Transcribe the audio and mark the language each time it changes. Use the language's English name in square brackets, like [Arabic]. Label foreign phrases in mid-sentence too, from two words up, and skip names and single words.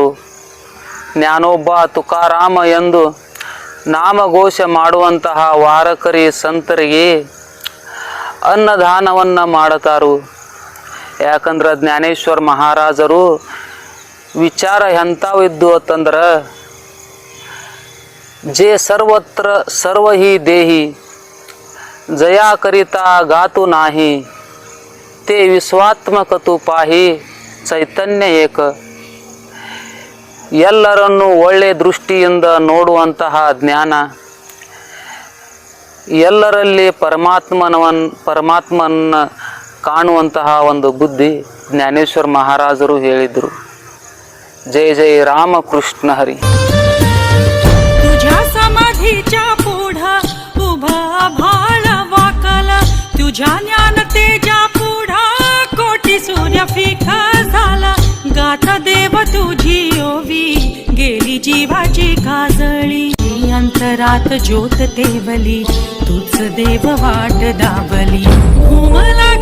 [Kannada] ಜ್ಞಾನೋಬ ತುಕಾರಾಮ ಎಂದು ನಾಮಘೋಷ ಮಾಡುವಂತಹ ವಾರಕರಿ ಸಂತರಿಗೆ ಅನ್ನದಾನವನ್ನು ಮಾಡುತ್ತಾರು. ಯಾಕಂದ್ರೆ ಜ್ಞಾನೇಶ್ವರ ಮಹಾರಾಜರು ವಿಚಾರ ಎಂಥವಿದ್ದು ಅಂತಂದ್ರೆ, [Marathi] जे सर्वत्र सर्व ही देही जया करिता गातु नाही, ते विश्वात्मक तू पाही चैतन्य एक. [Kannada] ಎಲ್ಲರನ್ನು ಒಳ್ಳೆ ದೃಷ್ಟಿಯಿಂದ ನೋಡುವಂತಹ ಜ್ಞಾನ, ಎಲ್ಲರಲ್ಲಿ ಪರಮಾತ್ಮನ ಕಾಣುವಂತಹ ಒಂದು ಬುದ್ಧಿ ಜ್ಞಾನೇಶ್ವರ ಮಹಾರಾಜರು ಹೇಳಿದರು. ಜಯ ಜಯ ರಾಮಕೃಷ್ಣ ಹರಿ. [Marathi] तुझ्या समाधीच्या पुढा उभा भाळ वाकल, तुझ्या ज्ञान तेजा पुढा कोटी सूर्य फिका झाला. गाथा देव तुझी ओवी गेली जीवाची काजळी, अंतरात ज्योत तेवली, तुझ देव वाट दावली.